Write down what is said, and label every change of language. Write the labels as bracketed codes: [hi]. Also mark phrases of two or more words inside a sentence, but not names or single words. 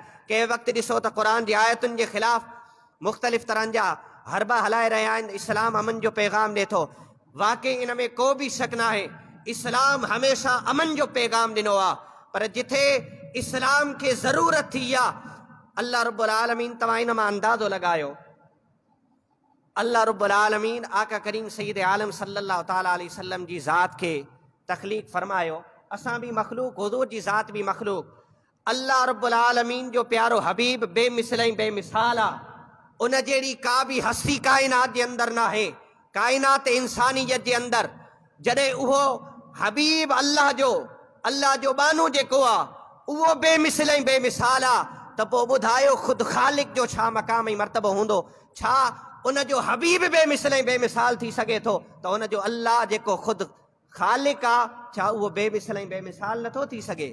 [sd] कंहिं वक़्तु ॾिसो त क़ुरान जी आयतुनि जे ख़िलाफ़ मुख़्तलिफ़ तरहनि जा हरबा हलाए रहिया आहिनि। इस्लाम अमन जो पैगाम ॾिए थो। वाक़ई इन में को बि शक न आहे, इस्लाम हमेशा अमन जो पैगाम ॾिनो आहे। पर जिथे इस्लाम खे ज़रूरत थी आहे, अल्लाह रब्बुल आलमीन तव्हां इन मां अंदाज़ो लगायो अल्लाह रब्बुल आलमीन आका करीम सय्यद आलम [ar] صلى الله تعالى عليه وسلم [sd] जी ज़ात के तख़लीक़ फरमायो। असां भी मखलूक, हुज़ूर जी ज़ात भी मखलूक। अल्लाह रब्बुल आलमीन जो प्यारो हबीब बेमिसल ऐं बेमिसाल आ। उन जहिड़ी का भी हस्ती काइनात जे अंदर ना है, काइनात इंसानियत जे अंदर जॾहिं उहो हबीब अल्लाह जो बानो जेको आ उहो बेमिसल ऐं बेमिसाल आ, त पोइ ॿुधायो ख़ुदि ख़ालिक जो छा मक़ाम ऐं मर्तबो हूंदो। छा उन जो हबीब बेमिसल ऐं बेमिसाल थी सघे थो त उन जो अल्लाह जेको ख़ुदि ख़ालिक आ छा उहो बेमिसल ऐं बेमिसाल नथो थी सघे?